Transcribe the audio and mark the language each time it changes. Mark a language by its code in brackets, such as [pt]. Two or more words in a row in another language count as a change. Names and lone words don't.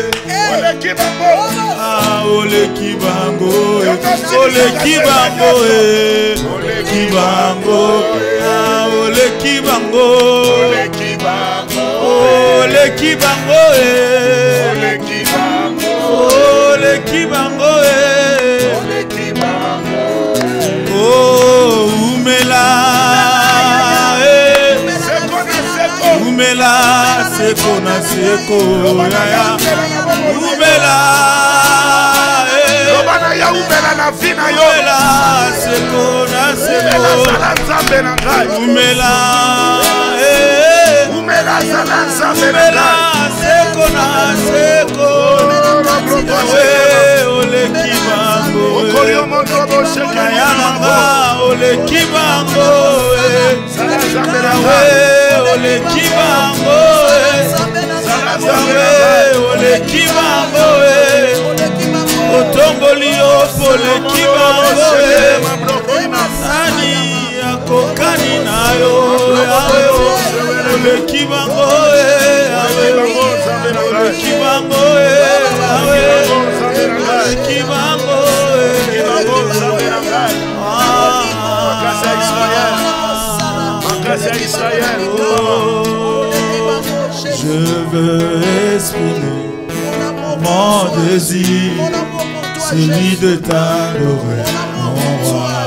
[ln] Ole kibango Ole kibango Ole kibango Ole kibango Ole kibango Ole kibango Ole kibango Ole kibango Ole kibango Oh umela umela seko na seko umela Lobana ya umela na vina yo umela seko na seko umela umela salanza umela seko na seko ole kibango okorio mondo bosheka yananga ole kibango ole kibango ole kibango otomboli opole kibango ani akokani nayo ole kibango ole kibango ole kibango [fr] Je veux exprimer mon désir, celui de t'adorer, mon roi.